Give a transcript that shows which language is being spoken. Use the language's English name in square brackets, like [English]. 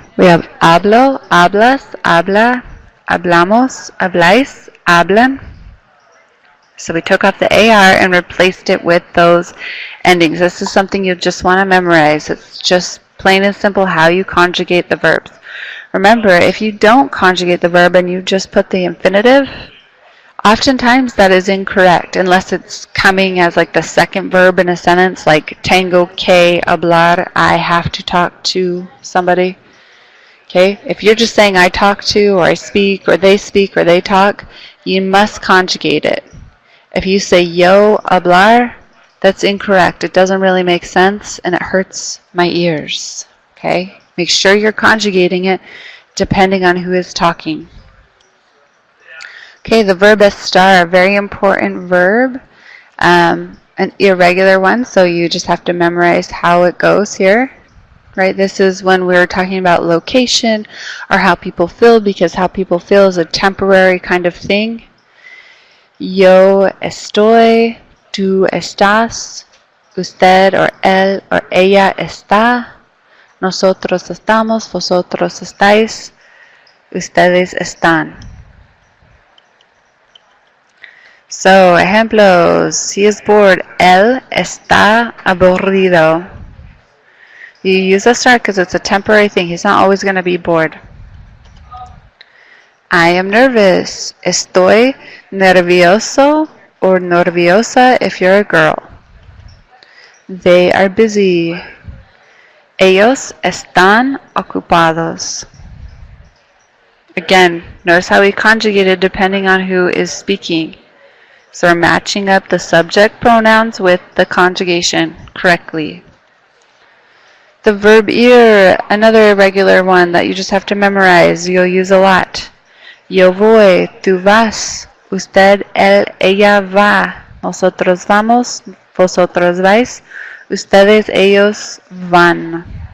[English] We have [Spanish] hablo, hablas, habla, hablamos, habláis, hablan. [English] So we took off the AR and replaced it with those endings. This is something you just want to memorize. It's just plain and simple how you conjugate the verbs. Remember, if you don't conjugate the verb and you just put the infinitive, oftentimes that is incorrect unless it's coming as like the second verb in a sentence, like [Spanish] tengo que hablar, [English] I have to talk to somebody. Okay, if you're just saying I talk to, or I speak, or they talk, you must conjugate it. If you say [Spanish] yo hablar, [English] that's incorrect. It doesn't really make sense and it hurts my ears. Okay, make sure you're conjugating it depending on who is talking. Okay, the verb estar, a very important verb, an irregular one, so you just have to memorize how it goes here. Right, this is when we're talking about location or how people feel, because how people feel is a temporary kind of thing. [Spanish] Yo estoy, tú estás, usted or él or ella está, nosotros estamos, vosotros estáis, ustedes están. [English] So, [Spanish] ejemplos. [English] He is bored. [Spanish] Él está aburrido. [English] You use estar because it's a temporary thing. He's not always going to be bored. I am nervous. [Spanish] Estoy nervioso [English] or nerviosa if you're a girl. They are busy. [Spanish] Ellos están ocupados. [English] Again, notice how we conjugated depending on who is speaking. So we're matching up the subject pronouns with the conjugation correctly. The verb ir, another irregular one that you just have to memorize. You'll use a lot. [Spanish] Yo voy, tú vas, usted, él, ella va, nosotros vamos, vosotros vais, ustedes, ellos van.